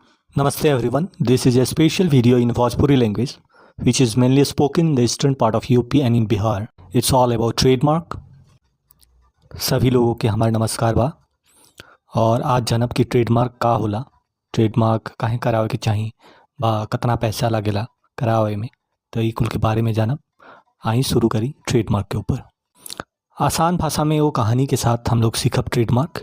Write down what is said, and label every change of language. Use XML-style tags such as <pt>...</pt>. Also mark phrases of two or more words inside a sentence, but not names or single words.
<en>Namaste everyone. This is a special video in Bhojpuri language, which is mainly spoken in the eastern part of UP and in Bihar. It's all about trademark.</en> <bho>सभी लोगों के हमार नमस्कार बा। और आज जनब की ट्रेडमार्क का होला, ट्रेडमार्क काहे करावे के चाही बा, कितना पैसा लागेला करावे में, तो ई कुल के बारे में जानब। आई शुरू करी ट्रेडमार्क के ऊपर। आसान भाषा में वो कहानी के साथ हम लोग सीखब ट्रेडमार्क।</bho>